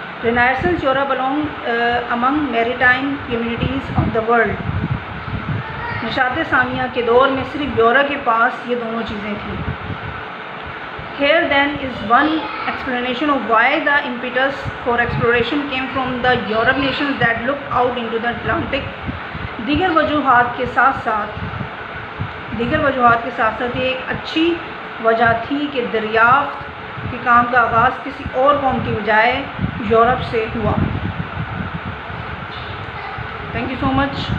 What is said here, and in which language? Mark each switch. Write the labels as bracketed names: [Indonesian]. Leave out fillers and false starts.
[English] Renaissance Europe belong among maritime communities of the world. [Urdu] نشاط ثانیہ کے دور میں صرف یورپ کے پاس یہ دونوں چیزیں تھیں. [English] Here then is one explanation of why the impetus for exploration came from the Europe nations that looked out into the Atlantic. [Urdu] دیگر وجوہات کے ساتھ ساتھ یہ ایک اچھی وجہ تھی کہ دریافت کے کام کا آغاز کسی اور قوم کی بجائے یورپ سے ہوا. [English] Thank you so much.